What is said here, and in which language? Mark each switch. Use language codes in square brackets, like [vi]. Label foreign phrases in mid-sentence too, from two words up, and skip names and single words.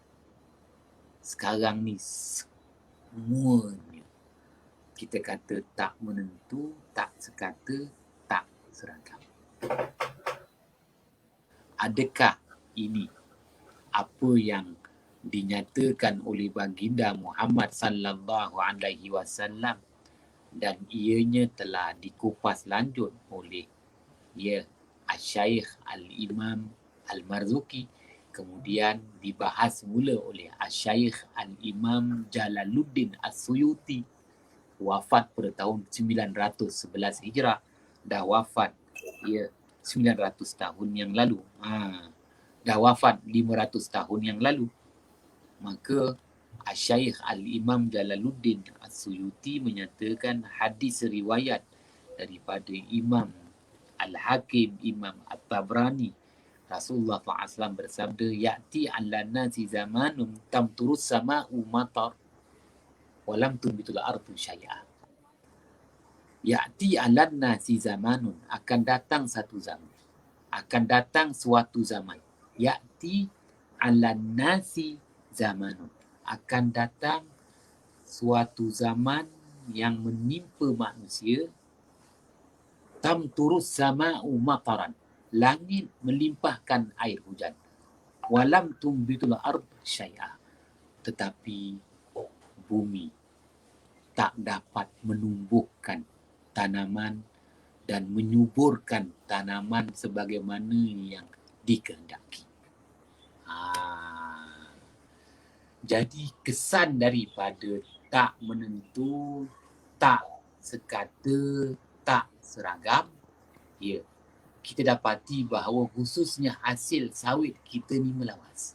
[ms] Sekarang ni semuanya kita kata tak menentu, tak sekata, tak seragam. Adakah ini apa yang dinyatakan oleh baginda Muhammad sallallahu [ar] عليه وسلم [ms] dan ianya telah dikupas lanjut oleh Asy-Syaikh Al-Imam Al-Marzuki, kemudian dibahas mula oleh Asy-Syaikh Al-Imam Jalaluddin As-Suyuti, wafat pada tahun 911 Hijrah, dah wafat 900 tahun yang lalu. Dah wafat 500 tahun yang lalu. Maka Asy-Syaikh Al-Imam Jalaluddin As-Suyuti menyatakan hadis riwayat daripada Imam Al-Hakim, Imam At-Tabrani, Rasulullah SAW bersabda, [ar] يأتي على الناس زمان تمطر السماء مطر ولم تنبت الأرض شيئا. يأتي على الناس زمان, [ms] akan datang satu zaman. Akan datang suatu zaman. [ar] يأتي على الناس زمان, [ms] akan datang suatu zaman yang menimpa manusia, [ar] تمطر السماء مطرا, [ms] langit melimpahkan air hujan, [ar] ولم تنبت الأرض شيئا, [ms] tetapi bumi tak dapat menumbuhkan tanaman dan menyuburkan tanaman sebagaimana yang dikehendaki. Jadi kesan daripada tak menentu, tak sekata, tak seragam, kita dapati bahawa khususnya hasil sawit kita ni melawas.